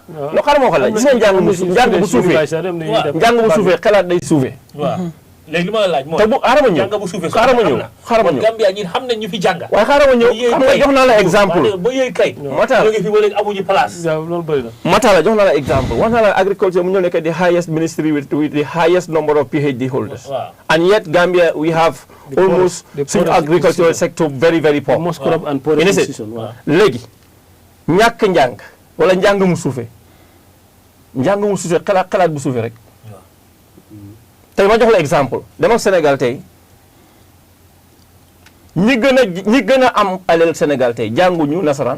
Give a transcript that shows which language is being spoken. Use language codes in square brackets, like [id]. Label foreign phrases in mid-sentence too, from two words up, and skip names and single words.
[wo] xaaral ma waxal la gis nga njàng bu suufe xelaat day suufe léegi li ma la laaj mooy te bu xaaral ma ñëw jàng bu suufee xaaral ma ñëw xaaral ma ñëw Gambia ñi xam nañ ñu fi jàng waaye xaaral ma ñëw xam nga jox naa la exemple ba yooyu kay Matala ñoo ngi fi ba léegi amuñu place waaw loolu bëri na. Matala jox naa la exemple wax naa la agriculture mu ñoo nekk [en] the highest ministry with the highest number of PhD holders [wo] waaw [en] and yet Gambia we have almost suñu agricultural sector very very poor most corrupt and poor Ine se [wo] institution waaw. léegi ñàkk njàng wala njàng mu suufe xalaat bu suufe rek tey ma jox la exemple dama Sénégal tey ñi gën a am alal Sénégal tey jànguñu nasaraan